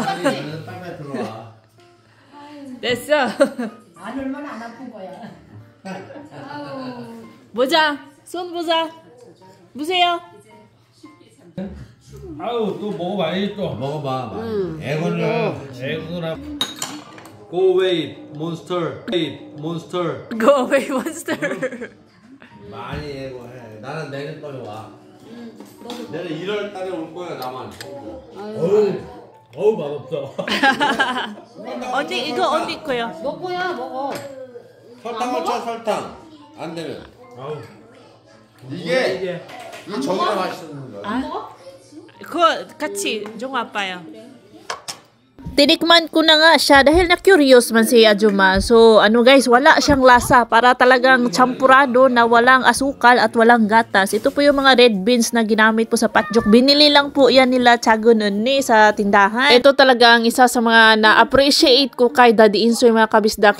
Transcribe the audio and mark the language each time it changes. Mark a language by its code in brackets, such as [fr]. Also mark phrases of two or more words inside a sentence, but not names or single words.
[ko] 빨리 들어와. 됐어. 안 울면 안 아픈 거야. 보자. 손 보자. 보세요. 아우 또 먹어봐야지 또. 먹어봐. 애건을 [en] Go away, monster. Wait, monster. Go away, monster. [ko] 많이 애고해. 나는 내년 달에 와. 내년 1월 달에 올 거야 나만. 어우 맛없어. 언니 이거 언니 거요. 먹고야 먹어. 설탕을 쳐 설탕. 안 되면. 아우. 이게 이 저기가 맛있는 거야. 그거 같이 종아 아빠요. [tl] Tinikman ko na nga siya dahil na-curious man si Ajuma. So, ano guys, wala siyang lasa. Para talagang champurado na walang asukal at walang gatas. Ito po yung mga red beans na ginamit po sa patjok. Binili lang po yan nila Tiago Nuni sa tindahan. Ito talaga ang isa sa mga na-appreciate ko kay Daddy Insoy mga kabisdak.